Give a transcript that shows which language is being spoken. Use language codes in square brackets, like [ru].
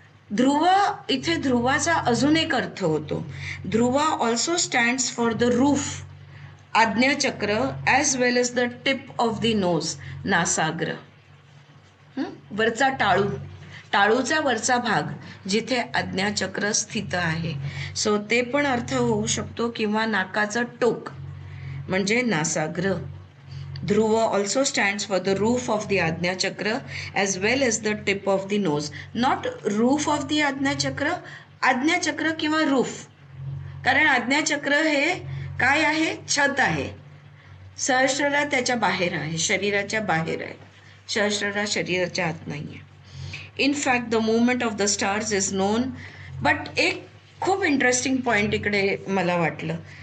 [mr] ध्रुव, इथे ध्रुवाचा अजून एक अर्थ होतो. [en] ध्रुवा also stands for the roof, आज्ञाचक्र, as well as the tip of the nose, [mr] नासाग्र, वरचा टाळू, टाळूचा वरचा भाग जिथे आज्ञाचक्र स्थित आहे. सो ते पण अर्थ होऊ शकतो, किंवा नाकाचं टोक म्हणजे नासाग्र. [en] Dhruva also stands for the roof of the Ajna Chakra as well as the tip of the nose. Not roof of the Ajna Chakra, Ajna Chakra [mr] किंवा [en] roof. [mr] कारण आज्ञा चक्र हे काय आहे, छत आहे. सहस्त्रला त्याच्या बाहेर आहे, शरीराच्या बाहेर आहे. सहस्त्रला शरीराच्या आत नाही आहे. [en] In fact the movement of the stars is known. But [mr] एक खूप इंटरेस्टिंग पॉईंट इकडे मला वाटलं.